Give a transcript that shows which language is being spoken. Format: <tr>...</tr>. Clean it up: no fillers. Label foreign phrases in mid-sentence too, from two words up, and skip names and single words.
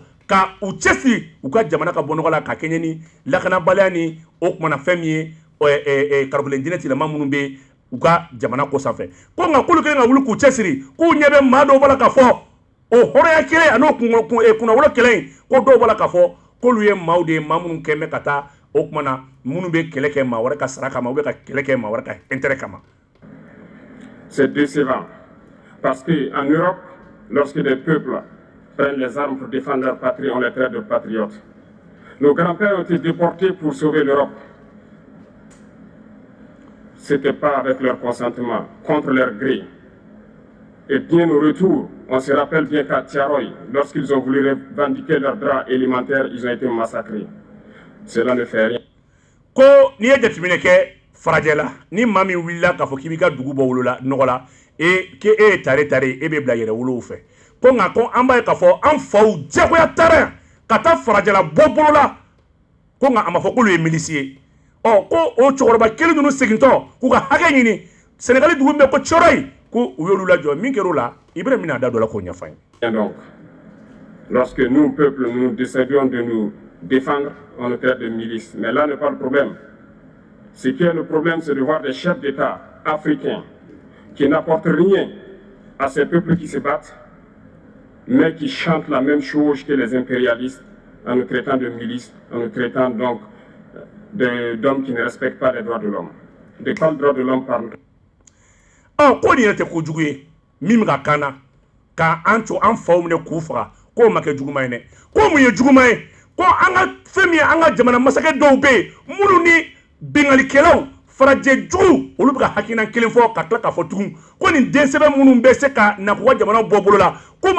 <bm>ka u cɛsiri u ka jamana ka bɔ nɔgɔ la ka kɛɲɛ ni lakanabaliya ni o kuma na fɛn min ye karibulen diinɛ tigilama minnu bɛ u ka jamana ko sanfɛ ko nka k'olu kɛlen ka wuli k'u cɛsiri k'u ɲɛ bɛ maa dɔw b'a la k'a fɔ o hɔrɔnya kelen a n'o kunnawolo kɛlɛ in ko dɔw b'a la k'a fɔ k'olu ye maaw de ye maa minnu kɛn bɛ ka taa o kuma na minnu bɛ kɛlɛ kɛ maa wɛrɛ ka sara kama</bm> <fr>ou bien</fr> <bm>ka kɛlɛ kɛ maa wɛrɛ ka intérêt kama.</bm> <fr>C'est décevant parce qu'en Europe, lorsque des peuples prennent les armes pour défendre leur patrie, on les traite de patriotes. Nos grands-pères ont été déportés pour sauver l'Europe. Ce n'était pas avec leur consentement, contre leur gré. Et bien au retour, on se rappelle bien qu'à Tiaroy, lorsqu'ils ont voulu revendiquer leurs droits élémentaires, ils ont été massacrés. Cela ne fait rien.</fr> <bm>Ko ni ye jateminɛ kɛ farajɛ la ni maa min wulila k'a fɔ k'i b'i ka dugu bɔ wolo la nɔgɔ la k'e ye tare e bɛ bila yɛrɛ wolow fɛ ko nka ko an b'a ye k'a fɔ an faw diyagoya taara yan ka taa farajɛ la bɔ bolo la ko nka a ma fɔ k'olu ye milisi ye ko o cɛkɔrɔba kelen ninnu segintɔ k'u ka hakɛ ɲini Sénégali dugu min bɛ ko Thioroye ko u y'olu lajɔ min kɛra o la i bɛna min a da dɔ la k'o ɲɛfɔ an ye.</bm> <fr>Donc, lorsque nous, peuple, nous décidions de nous défendre, on nous traite de milices. Mais là n'est pas le problème. Ce qui est le problème, c'est de voir des chefs d'État africains qui n'apportent rien à ces peuples qui se battent, mais qui chantent la même chose que les impérialistes en nous traitant de milices, en nous traitant donc d'hommes qui ne respectent pas les droits de l'homme. De quels droits de l'homme parle?</fr> <bm>Ko nin yɛrɛ tɛ ko jugu ye min bɛ ka kan na ka an to an faw minɛ k'u faga k'o ma kɛ juguman ye dɛ ko mun ye juguman ye ko an ka fɛn min ye an ka jamana masakɛ dɔw bɛ yen minnu ni bingalikɛlaw farajɛ jugu olu bɛ ka hakilina kelen fɔ ka tila k'a fɔ tugun ko nin densɛbɛn minnu bɛ se ka na k'u ka jamana bɔ bolo la k'u ma</bm>